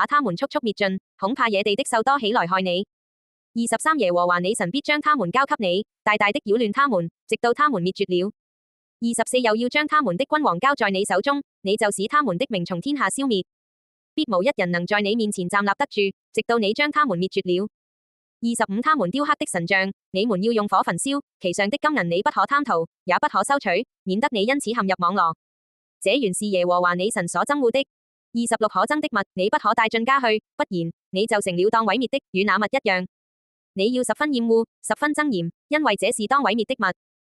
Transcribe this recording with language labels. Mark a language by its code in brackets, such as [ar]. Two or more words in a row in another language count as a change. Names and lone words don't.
[zh] 他們速速滅盡，恐怕野地的獸多起來害你。23耶和華你神必將他們交給你，大大的擾亂他們，直到他們滅絕了。24又要將他們的君王交在你手中，你就使他們的名從天下消滅，必無一人能在你面前站立得住，直到你將他們滅絕了。25他們雕刻的神像，你們要用火焚燒，其上的金銀你不可貪圖，也不可收取，免得你因此陷入網羅。這原是耶和華你神所憎惡的。26可憎的物，你不可帶進家去，不然你就成了當毀滅的，與那物一樣。你要十分厭惡，十分憎嫌，因為這是當毀滅的物。